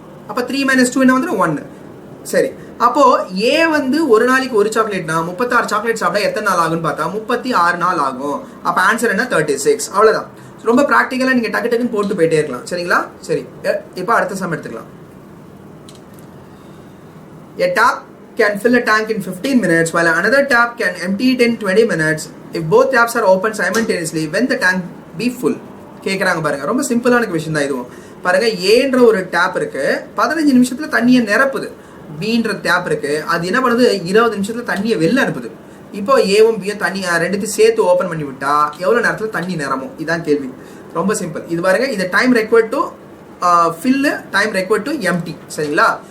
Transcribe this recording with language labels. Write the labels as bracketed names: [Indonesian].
[Tamil] அப்போ 3 - 2 என்ன வந்துடும்? 1. சரி, அப்போ ஏ வந்து ஒரு நாளைக்கு 1 சாக்லேட்னா 36 சாக்லேட் சாப்பிட்டா எத்தனை நாள் ஆகும்னு பார்த்தா 36 நாள் ஆகும். அப்போ ஆன்சர் என்ன? 36. அவ்வளோதான். ரொம்ப ப்ராக்டிக்கலாக நீங்கள் டக்கு டக்குன்னு போட்டு போயிட்டே இருக்கலாம். சரிங்களா? சரி, இப்போ அடுத்த சம் எடுத்துக்கலாம். [English] A tap can fill a tank in 15 minutes while another tap can empty it in 20 minutes. If both taps are open simultaneously, when the tank be full? [Tamil] கேட்குறாங்க பாருங்க. ரொம்ப சிம்பிளான விஷயம் தான் இதுவும். பாருங்க, ஏன்ற ஒரு டேப் இருக்கு, 15 நிமிஷத்துல தண்ணியை நிரப்புது. பீன்ற டேப் இருக்கு, அது என்ன பண்ணுது? 20 நிமிஷத்துல தண்ணியை வெளில அனுப்புது. இப்போ ஏவும் பியும் தண்ணி ரெண்டுத்தையும் சேர்த்து ஓப்பன் பண்ணி விட்டா எவ்வளோ நேரத்தில் தண்ணி நிரம்பும்? இதான் கேள்வி. ரொம்ப சிம்பிள். இது பாருங்க, இது time required to fill, time required to empty. சரிங்களா?